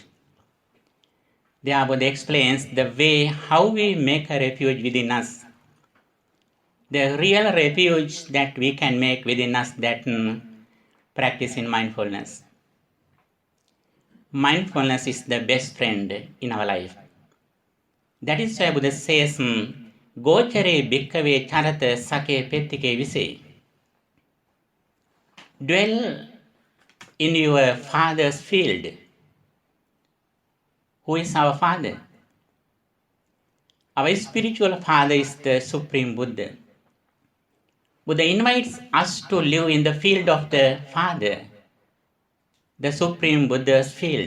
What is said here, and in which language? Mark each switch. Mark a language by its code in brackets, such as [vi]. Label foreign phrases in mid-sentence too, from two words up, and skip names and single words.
[en] There Buddha explains the way how we make a refuge within us. The real refuge that we can make within us, that practice in mindfulness. mindfulness is the best friend in our life. That is why Buddha says, [pi] Gochare bhikkhave charata sake pettike vise. [en] Dwell in your father's field. Who is our father? Our spiritual father is the Supreme Buddha. Buddha invites us to live in the field of the Father, the Supreme Buddha's field.